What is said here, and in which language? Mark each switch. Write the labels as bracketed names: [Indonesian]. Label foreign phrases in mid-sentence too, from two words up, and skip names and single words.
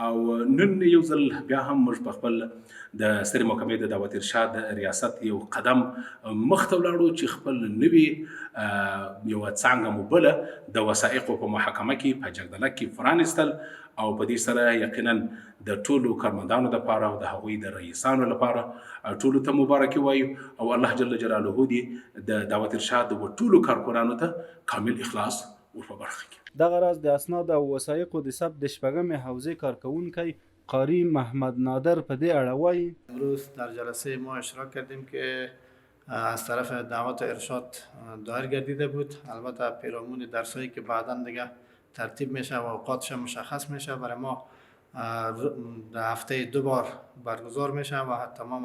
[Pashto] او نن یو ځل بیا هم موږ په خپل د سترې محکمې د دعوت ارشاد ریاست یو قدم مخته ولاړو چې خپل نوي یوه څانګه مو بله د وثایقو په محکمه کې په جګدله کې پرانستل او په دې سره یقینا د ټولو کارمندانو لپاره او د هغوی د رئیسانو لپاره ټولو ته مبارکي وایو او الله [Arabic] جل جلاله [Pashto] دې د دعوت ارشاد د ټولو کارکنانو ته کامل اخلاص ور په برخه کړي. دغه راز د اسناد او وثایقو د ثبت د شپږمې حوزې کارکوونکی قاری محمد نادر په دې اړه وایي. [Persian] امروز در جلسه ما اشتراک کردیم که از طرف دعوت ارشاد دایر گردیده بود. البته پیرامون درسایی که بعدا دیگه ترتیب میشه و اوقاتش مشخص میشه برای ما در هفته 2 بار برگزار میشه و تمام